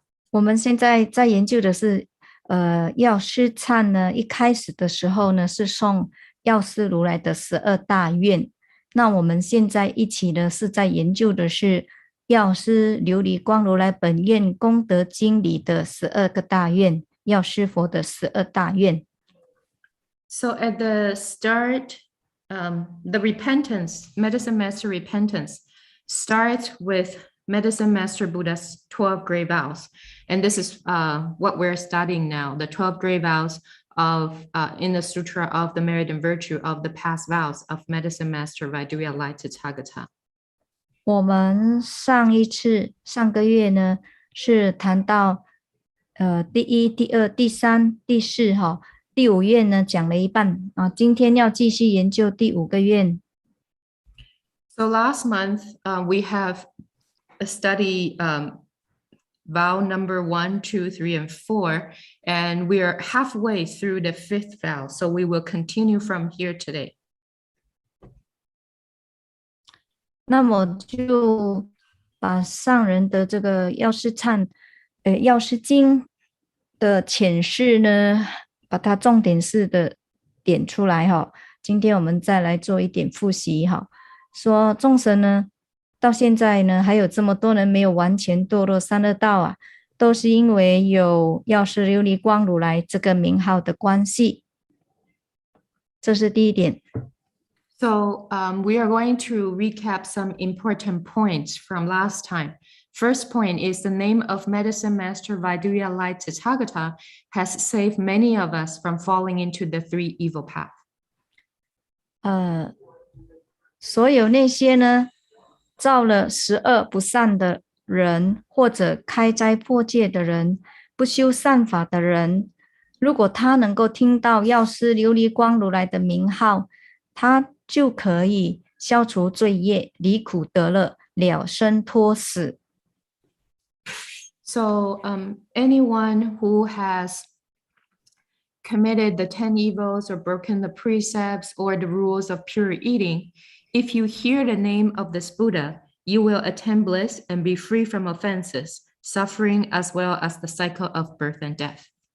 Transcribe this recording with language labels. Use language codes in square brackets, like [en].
[zh] 我们现在在研究的是，药师忏呢，一开始的时候呢是诵药师如来的12大愿。那我们现在一起呢是在研究的是药师琉璃光如来本愿功德经里的12个大愿，药师佛的12大愿。 [en] So at the start, the repentance, Medicine Master repentance, starts with Medicine Master Buddha's 12 great vows. And this is what we're studying now, the 12 great vows of in the Sutra of the Merit and Virtue of the past vows of Medicine Master Vajrayana Tathagata. [zh] 我们上个月呢是谈到第1、第2、第3、第4哈。第5愿呢讲了一半啊，今天要继续研究第5个愿。 [en] So last month we have a study vow number 1, 2, 3, and 4, and we are halfway through the 5th vow. So we will continue from here today. [zh] 那么就把上人的这个药师经的浅释呢，把它重点式的点出来哈。今天我们再来做一点复习哈，说众生呢，到现在呢还有这么多人没有完全堕落三恶道啊，都是因为有药师琉璃光如来这个名号的关系，这是第一点。 [en] So we are going to recap some important points from last time. First point is the name of Medicine Master Vaidya Light Tathagata has saved many of us from falling into the three evil paths. [zh] 所有那些呢造了十恶不善的人，或者开斋破戒的人，不修善法的人，如果他能够听到药师琉璃光如来的名号，他就可以消除罪业，离苦得乐，了生脱死。 [en] So anyone who has committed the 10 evils or broken the precepts or the rules of pure eating, if you hear the name of this Buddha, you will attain bliss and be free from offenses, suffering, as well as the cycle of birth and death.